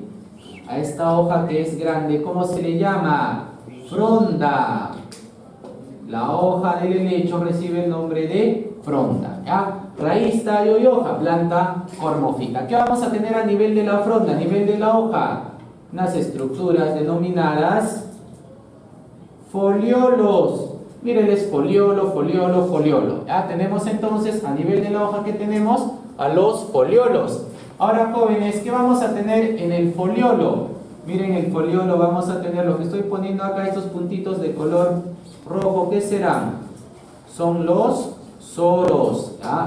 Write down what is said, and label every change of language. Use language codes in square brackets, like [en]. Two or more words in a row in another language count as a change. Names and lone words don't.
[es] A esta hoja que es grande, ¿cómo se le llama? Fronda. La hoja del helecho recibe el nombre de fronda. ¿Ya? Raíz, tallo y hoja, planta cormofita. ¿Qué vamos a tener a nivel de la fronda, a nivel de la hoja? Unas estructuras denominadas foliolos. Mírenles, foliolo, foliolo, foliolo. Ya tenemos entonces a nivel de la hoja que tenemos a los foliolos. Ahora, jóvenes, ¿qué vamos a tener en el foliolo? Miren, el foliolo vamos a tener lo que estoy poniendo acá, estos puntitos de color rojo. ¿Qué serán? Son los soros. ¿Ya?